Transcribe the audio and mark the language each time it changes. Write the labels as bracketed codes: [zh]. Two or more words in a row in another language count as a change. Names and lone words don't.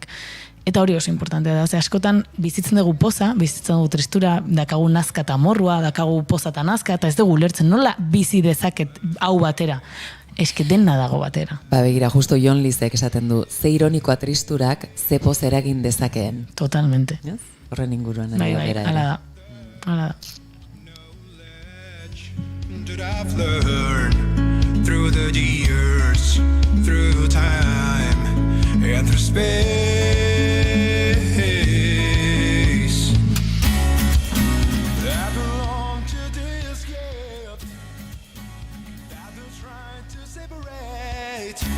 [eu] Eta hori oso importantea da, ze askotan bizitzen dugu poza, bizitzen dugu tristura, dakagu nazka eta morrua, dakagu poza eta nazka, eta ez dugu lertzen, nola bizi dezaket hau batera? Eske dena dago batera. Begira, justo Jon Lizek esaten du, ze ironikoa tristurak, ze poz eragin dezakeen. Totalmente. Horren inguruan. Bai, hala da. [en] I've learned through the years, through time, and through space. I belong to this gift that they're trying to separate.